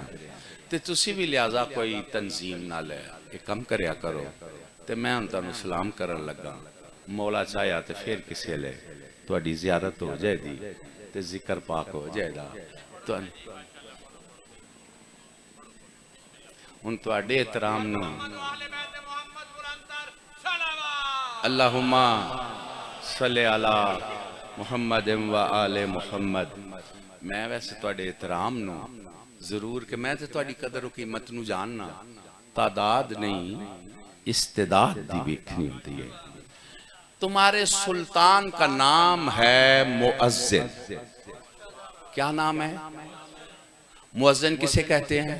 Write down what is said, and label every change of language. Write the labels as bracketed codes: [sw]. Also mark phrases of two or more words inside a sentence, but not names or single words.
[pa] تو تسی بھی لہذا کوئی تنظیم نال اک کم کریا کرو. تو میں ہن تہانوں سلام کرن لگا۔ مولا چاہیا تو فیر کسی لے تہاڈی زیارت ہو جائیگی تو ذکر پاک ہو جائیگا. ہن تہاڈے احترام نوں [ar] اللهم صل على محمد وآل محمد. [pa] میں ویسے تہاڈے احترام نوں ضرور کہ میں تو تہاڈی قدر اور قیمت نوں جاننا، تعداد نہیں استعداد دی ویکھنی ہوتی ہے. [ur] تمہارے سلطان کا نام ہے مؤذن. کیا نام ہے؟ مؤذن کسے کہتے ہیں?